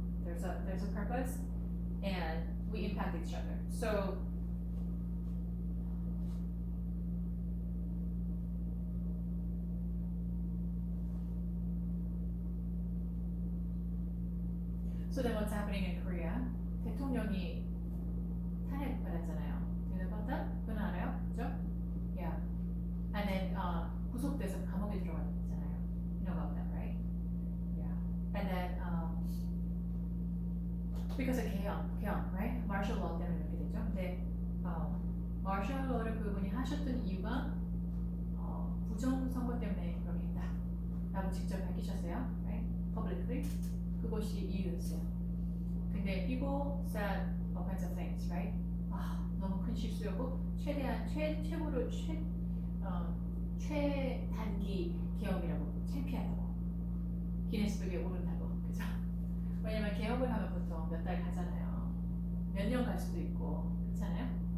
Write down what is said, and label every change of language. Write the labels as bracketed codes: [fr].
[en] There's a purpose, and we impact each other. So then what's happening in Korea? [ko] 대통령이 탄핵받았잖아요. [en] Do you know about that? [ko] 그건 알아요? 그죠? [en] Yeah. And then [ko] 구속돼서 감옥에 들어갔잖아요. [en] You know about that, right? Yeah. And then because of 개혁, right? [ko] Martial law 때문에 이렇게 됐죠. 근데 martial law를 그분이 하셨던 이유가 부정선거 때문에 그렇게 했다라고 직접 밝히셨어요, right? [en] Publicly. [ko] 그것이 이유였어요. 근데 [en] people said all kinds of things, right? [ko] 너무 큰 실수였고 최고로 최단기 개혁이라고, 창피하다고, 기네스북에 오른다고, 그죠? 왜냐면 개혁을 하면 보통 몇 달 가잖아요. 몇 년 갈 수도 있고, 그렇잖아요?